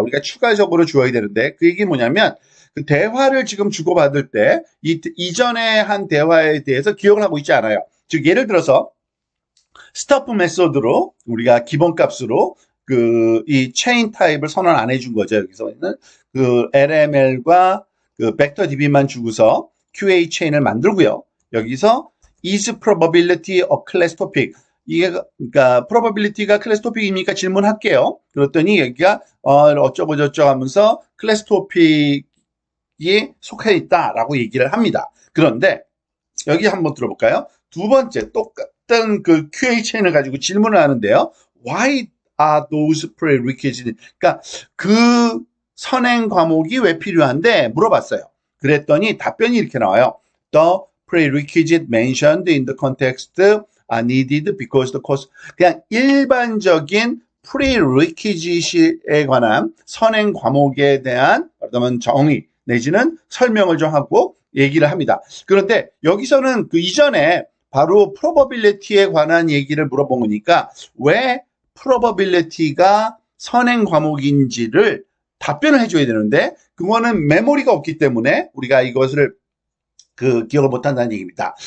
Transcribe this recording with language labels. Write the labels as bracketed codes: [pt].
[ko] 우리가 추가적으로 주어야 되는데 그 얘기 뭐냐면 그 대화를 지금 주고받을 때 이전에 한 대화에 대해서 기억을 하고 있지 않아요. 즉 예를 들어서 스토프 메소드로 우리가 기본값으로 이 체인 타입을 선언 안 해준 거죠. 여기서는 그 LML과 그 벡터 DB만 주고서 QA 체인을 만들고요. [en] 여기서 is probability a class topic. [ko] 이게 그러니까 probability가 클래스 토픽입니까? 질문할게요. 그랬더니 여기가 어쩌고 저쩌고 하면서 클래스 토픽이 속해 있다라고 얘기를 합니다. 그런데 여기 한번 들어볼까요? 두 번째 똑같은 그 QA 체인을 가지고 질문을 하는데요. [en] Why are those prerequisites? [ko] 그러니까 그 선행 과목이 왜 필요한데 물어봤어요. 그랬더니 답변이 이렇게 나와요. [en] The prerequisite mentioned in the context are needed because the course. [ko] 그냥 일반적인 prerequisite에 관한 선행 과목에 대한 그러면 정의 내지는 설명을 좀 하고 얘기를 합니다. 그런데 여기서는 그 이전에 바로 probability에 관한 얘기를 물어보니까 왜 probability가 선행 과목인지를 답변을 해줘야 되는데 그거는 메모리가 없기 때문에 우리가 이것을 기억을 못한다는 얘기입니다.